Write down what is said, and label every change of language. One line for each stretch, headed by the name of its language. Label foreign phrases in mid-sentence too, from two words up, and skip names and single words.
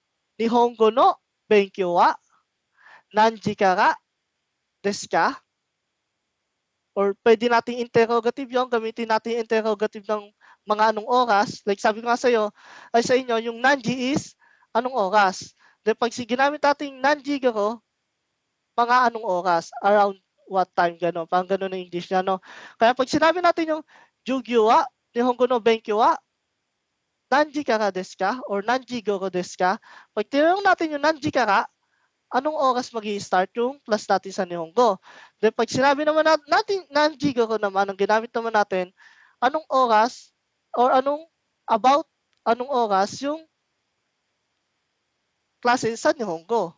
Japanese: 日本語の勉強は何時からですか?
Filipino: Or pwede nating interrogative yun, gamitin natin yung interrogative ng mga anong oras. Like sabi ko nga sa'yo, ay sa inyo, yung nanji is anong oras. Then pag ginamit natin
Japanese: 何時ごろ,
Filipino: mga anong oras,
English: around what time,
Filipino: gano'n. Parang gano'n ang English niya, no? Kaya pag sinabi natin yung
Japanese: 授業は、日本語の勉強は何時からですか? Or 何時ごろですか?
Filipino: Pag tinanong natin yung
Japanese: 何時から,
Filipino: anong oras magi-start yung class natin sa Nihongo. Then pag sinabi naman natin
Japanese: 何時ごろ
Filipino: naman, ang ginamit naman natin, anong oras or anong oras yung klase sa Nihongo.